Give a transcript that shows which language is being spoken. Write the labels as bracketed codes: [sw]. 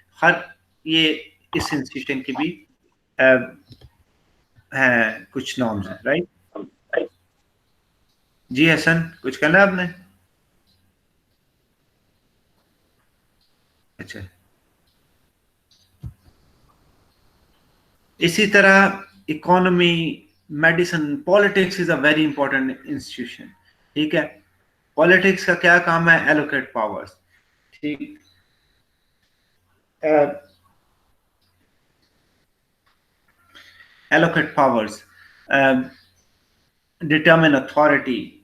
[ur] ہر یہ اس انسٹیٹیوشن کی بھی ہیں کچھ نارمس ہیں, رائٹ. جی حسن, کچھ کہنا ہے آپ نے؟ اچھا. اسی طرح [en] economy, medicine, politics is a very important institution, [ur] ٹھیک ہے. پالیٹکس کا کیا کام ہے, [en] allocate powers, [ur] ٹھیک. [en] Allocate powers, determine authority.